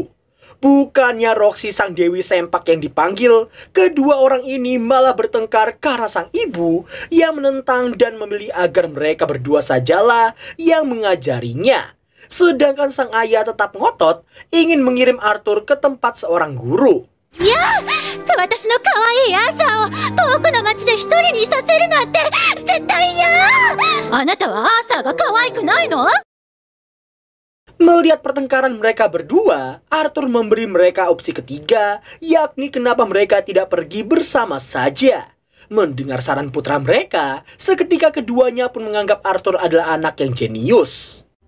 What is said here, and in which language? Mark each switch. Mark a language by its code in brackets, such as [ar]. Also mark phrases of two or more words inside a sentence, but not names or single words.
[id] Bukannya Roxy sang Dewi Sempak yang dipanggil, kedua orang ini malah bertengkar karena sang ibu yang menentang dan memilih agar mereka berdua sajalah yang mengajarinya. Sedangkan sang ayah tetap ngotot ingin mengirim Arthur ke tempat seorang guru. Ya, [ja] 私の可愛いアーサーを遠くの町で一人にいさせるなんて絶対嫌。あなたはアーサーが可愛くないの? [id] Melihat pertengkaran mereka berdua, Arthur memberi mereka opsi ketiga, yakni kenapa mereka tidak pergi bersama saja. Mendengar saran putra mereka, seketika keduanya pun menganggap Arthur adalah anak yang jenius.